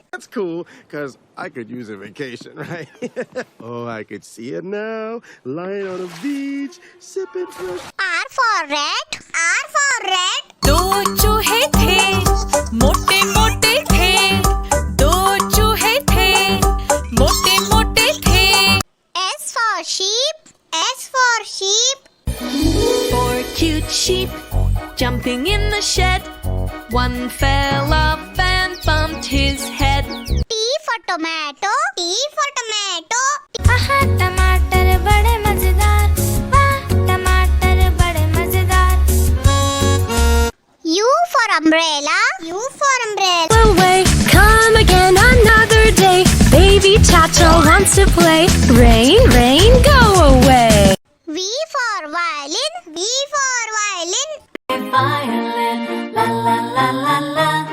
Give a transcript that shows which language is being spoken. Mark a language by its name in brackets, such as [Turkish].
[English] That's cool, because I could use a vacation, right? Oh, I could see it now, lying on a beach, sipping fresh. R for rat. R for rat. [Hindi] दो चूहे थे, मोटे मोटे थे, दो चूहे थे, मोटे मोटे थे। [English] S for sheep. S for sheep. Four cute sheep jumping in the shed. One fell off and bumped his head. T for tomato. T for tomato. [Hindi] आहा टमाटर बड़े मजेदार, वाह टमाटर बड़े मजेदार। [English] U for umbrella. U for umbrella. Away, come again another day. Baby Chacho wants to play. Rain, rain, go away. V for violin. V for violin. Violin, la la la la la.